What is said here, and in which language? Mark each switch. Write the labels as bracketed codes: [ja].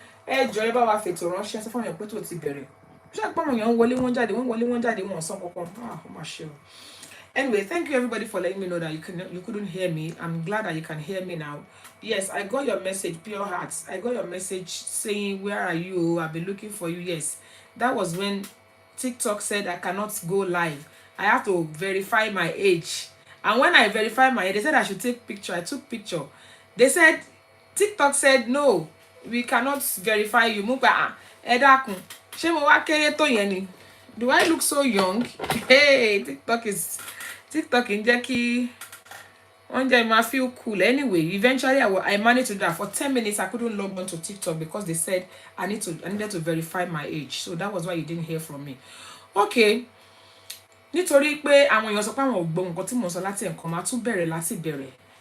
[yo] Ẹ jọ̀ọ́ ẹ bá wa fètò ránṣẹ́ sọ fún àwọn pé tó ti bẹ̀rẹ̀. [en] Anyway, thank you everybody for letting me know that you couldn't hear me. I'm glad that you can hear me now. Yes, I got your message, Pure Hearts. I got your message saying, where are you? I've been looking for you. Yes, that was when TikTok said I cannot go live. I have to verify my age. And when I verified my age, they said I should take picture. I took picture. They said, TikTok said, no, we cannot verify you. Do I look so young? Hey, TikTok in Jackie. One day I feel cool. Anyway, eventually I managed to do that. For 10 minutes, I couldn't log on to TikTok because they said I needed to verify my age. So that was why you didn't hear from me. Okay. [yo] nítorí pé àwọn èèyàn sọ pé àwọn ò gbọ́ nǹkan tí mò ń sọ láti ẹ̀kan máa tún bẹ̀rẹ̀ láti bẹ̀rẹ̀.